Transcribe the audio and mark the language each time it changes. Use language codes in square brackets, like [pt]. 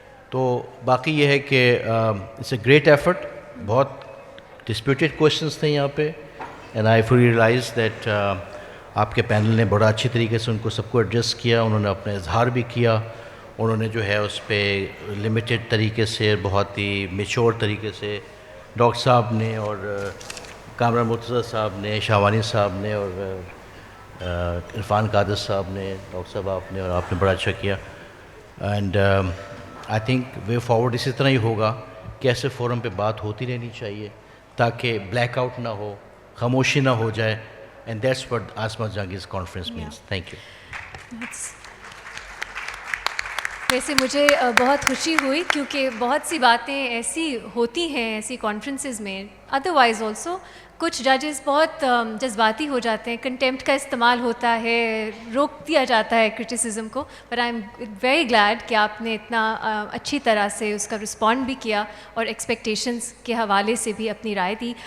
[ur] تو باقی یہ ہے کہ [en] it's a great effort, [ur] بہت ڈسپیوٹیڈ کویشچنز تھے یہاں پہ, [en] and I fully realize that [ur] آپ کے پینل نے بڑا اچھی طریقے سے ان کو سب کو ایڈریس کیا, انہوں نے اپنا اظہار بھی کیا, انہوں نے جو ہے اس پہ لمیٹڈ طریقے سے بہت ہی میچور طریقے سے ڈاکٹر صاحب نے اور کامران مرتضیٰ صاحب نے, شاہوانی صاحب نے اور عرفان قادر صاحب نے, ڈاکٹر صاحب آپ نے, اور آپ نے بڑا اچھا کیا. [en] and I think way forward [ur] اسی طرح ہی ہوگا کہ ایسے فورم پہ بات ہوتی رہنی چاہیے تاکہ بلیک آؤٹ نہ ہو, خاموشی نہ ہو جائے. [en] And that's what Asma Jahangir's conference means. Thank you. [ur] ویسے مجھے بہت خوشی ہوئی کیونکہ بہت سی باتیں ایسی ہوتی ہیں ایسی کانفرنسز میں، ادروائز آلسو کچھ ججز بہت جذباتی ہو جاتے ہیں، کنٹیمپٹ کا استعمال ہوتا ہے، روک دیا جاتا ہے کرٹیسزم کو، [en] پر I am very glad [ur] کہ آپ نے اتنا اچھی طرح سے اس کا رسپونڈ بھی کیا اور ایکسپیکٹیشنز کے حوالے سے بھی اپنی رائے دی.